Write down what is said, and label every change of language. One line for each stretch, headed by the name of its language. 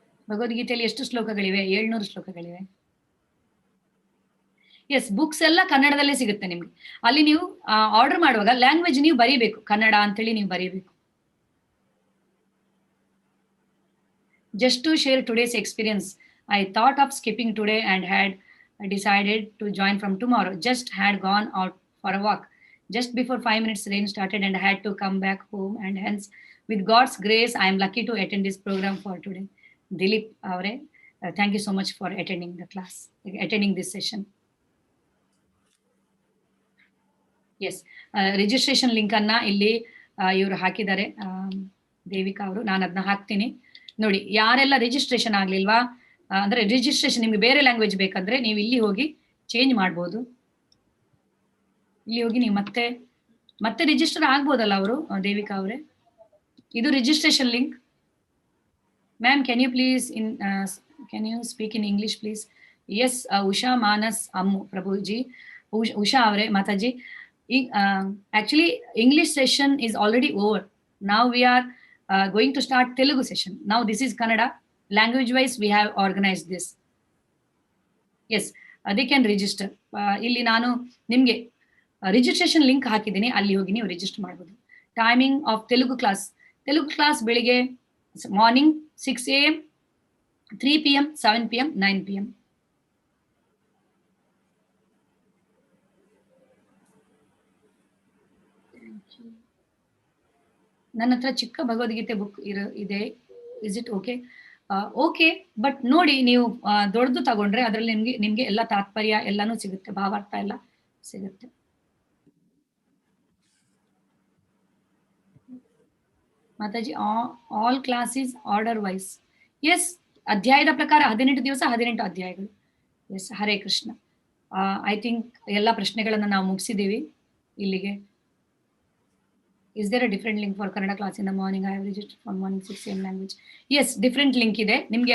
Kannada: ಭಗವದ್ಗೀತೆಯಲ್ಲಿ ಎಷ್ಟು ಶ್ಲೋಕಗಳಿವೆ? 700 ಶ್ಲೋಕಗಳಿವೆ. S, books ಎಲ್ಲ ಕನ್ನಡದಲ್ಲೇ ಸಿಗುತ್ತೆ ನಿಮ್ಗೆ. ಅಲ್ಲಿ ನೀವು ಆರ್ಡರ್ ಮಾಡುವಾಗ ಲ್ಯಾಂಗ್ವೇಜ್ ನೀವು ಬರೀಬೇಕು, ಕನ್ನಡ ಅಂತೇಳಿ ನೀವು ಬರೀಬೇಕು.
English: Just to share today's experience, I thought of skipping today and had decided to join from tomorrow. Just had gone out for a walk. Just before 5 minutes rain started and I had to come back home, and hence with God's grace I am lucky to attend this program for today. Dilip avare, thank you so much for attending the class, attending this session.
Kannada: Yes, registration link ಅನ್ನ ಇಲ್ಲಿ ಇವರು ಹಾಕಿದ್ದಾರೆ, ದೇವಿಕಾ ಅವರು. ನಾನು ಅದನ್ನ ಹಾಕ್ತೀನಿ ನೋಡಿ. ಯಾರೆಲ್ಲ ರಿಜಿಸ್ಟ್ರೇಷನ್ ಆಗ್ಲಿಲ್ವಾ ಅಂದ್ರೆ ರಿಜಿಸ್ಟ್ರೇಷನ್ ನಿಮ್ಗೆ ಬೇರೆ ಲ್ಯಾಂಗ್ವೇಜ್ ಬೇಕಂದ್ರೆ ನೀವು ಇಲ್ಲಿ ಹೋಗಿ ಚೇಂಜ್ ಮಾಡ್ಬೋದು. ಇಲ್ಲಿ ಹೋಗಿ ನೀವು ಮತ್ತೆ ರಿಜಿಸ್ಟರ್ ಆಗ್ಬೋದಲ್ಲ ಅವರು, ದೇವಿಕಾ ಅವರೇ. ಇದು registration link.
English: Ma'am, can you speak in English please? Yes, Usha Manas Ammu Prabhuji, Usha avare Mataji. Actually English session is already over. Now we are going to start Telugu session. Now this is Kannada. Language wise we have organized this. Yes, they can register.
Kannada: ಇಲ್ಲಿ ನಾನು ನಿಮ್ಗೆ registration link ಹಾಕಿದ್ದೀನಿ, ಅಲ್ಲಿ ಹೋಗಿ ನೀವು register ಮಾಡಬಹುದು.
English: timing of Telugu class
Kannada: ಬೆಳಿಗ್ಗೆ
English: Morning 6 AM, 3 PM, 7 PM, 9 PM.
Kannada: ನನ್ನ ಹತ್ರ ಚಿಕ್ಕ ಭಗವದ್ಗೀತೆ ಬುಕ್ ಇದೆ.
English: Is it okay?
Kannada: Okay, but ನೋಡಿ ನೀವು ದೊಡ್ಡದು ತಗೊಂಡ್ರೆ ಅದರಲ್ಲಿ ನಿಮ್ಗೆ ಎಲ್ಲ ತಾತ್ಪರ್ಯ ಎಲ್ಲಾನು ಸಿಗುತ್ತೆ, ಭಾವಾರ್ಥ ಎಲ್ಲ ಸಿಗುತ್ತೆ. Mataji,
English: All classes order wise.
Kannada: S, ಅಧ್ಯಾಯದ ಪ್ರಕಾರ 18 ದಿವಸ 18 ಅಧ್ಯಾಯಗಳು. S, Hare Krishna.
English: I think
Kannada: ಎಲ್ಲ ಪ್ರಶ್ನೆಗಳನ್ನ ನಾವು ಮುಗಿಸಿದೀವಿ ಇಲ್ಲಿಗೆ.
English: Is there a different link for Kannada class in the morning? I have registered for morning 6 AM language. Yes, different link
Kannada: ಇದೆ ನಿಮ್ಗೆ.